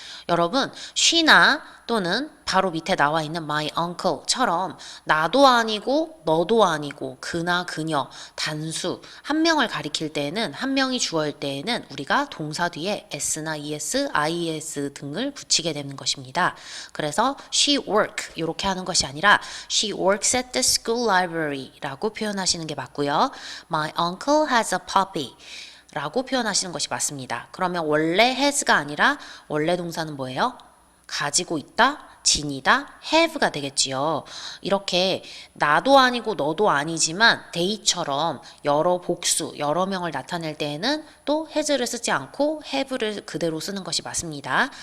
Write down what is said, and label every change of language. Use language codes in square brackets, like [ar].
[ko] 여러분, she나 또는 바로 밑에 나와 있는 my uncle처럼 나도 아니고 너도 아니고 그나 그녀 단수 한 명을 가리킬 때에는 한 명이 주어일 때에는 우리가 동사 뒤에 s나 es, ies 등을 붙이게 되는 것입니다. 그래서 [en] she work [ko] 이렇게 하는 것이 아니라 [en] she works at the school library [ko] 라고 표현하시는 게 맞고요. [en] My uncle has a puppy [ko] 라고 표현하시는 것이 맞습니다. 그러면 원래 has가 아니라 원래 동사는 뭐예요? 가지고 있다, 지니다, have가 되겠지요. 이렇게 나도 아니고 너도 아니지만 they처럼 여러 복수, 여러 명을 나타낼 때에는 또 has를 쓰지 않고 have를 그대로 쓰는 것이 맞습니다.